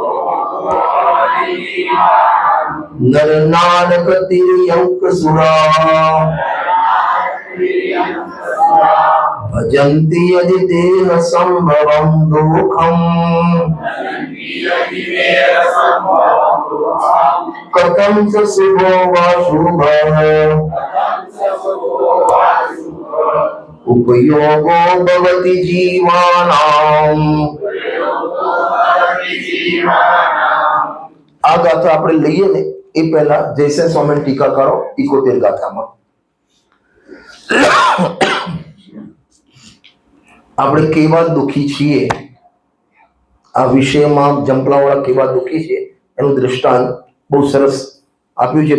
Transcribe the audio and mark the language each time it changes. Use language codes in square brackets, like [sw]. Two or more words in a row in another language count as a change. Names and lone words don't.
[sa] नरनारकतिर्यङ्कसुरा भजन्ति यदि देह संभवं दुःखम् कथं च शुभो वा शुभः उपयोगो भवति जीवानाम्। [gu] આ ગાથા આપણે લઈએ ને એ પહેલા જયસેન સ્વામી ટીકા કરો 71 ગાથામાં આપણે કેવા દુઃખી છીએ, આ વિષયમાં જંપલાવાળા કેવા દુઃખી છે એનું દ્રષ્ટાંત બહુ સરસ આપ્યું છે.